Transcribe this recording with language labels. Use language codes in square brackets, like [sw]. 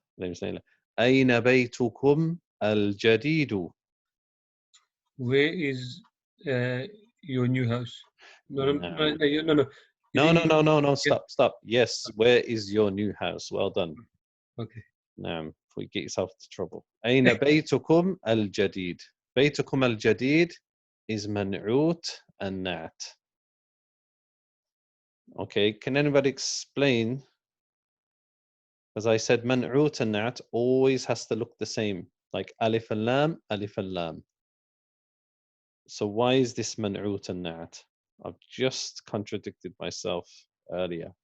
[en] Her name is Layla. [ar] أين بيتكم الجديد? [en] Where is your new house? No. No. Stop. Yes, where is your new house? Well done. Okay. [ar] نعم. [en] Before you get yourself into trouble. [ar] أين بيتكم الجديد? بيتكم الجديد is منعوت النعت. [en] Okay, can anybody explain? As I said, [ar] منعوت النعت [en] always has to look the same, like alif and lam, alif and lam. So why is this [ar] منعوت النعت? [en] I've just contradicted myself earlier.